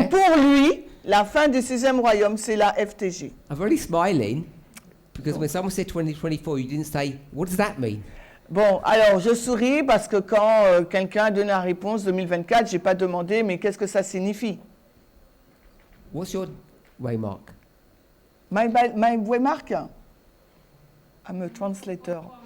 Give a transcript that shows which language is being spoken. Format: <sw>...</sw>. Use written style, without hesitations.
<fr>Donc pour lui, la fin du 6e royaume, c'est la FTG.</fr> <en>I'm very smiling because when someone said 2024, you didn't say, what does that mean?</en> <fr>Bon, alors je souris parce que quand quelqu'un a donné la réponse 2024, j'ai pas demandé, mais qu'est-ce que ça signifie?</fr> <en>What's your waymark? My waymark? I'm a translator.</en>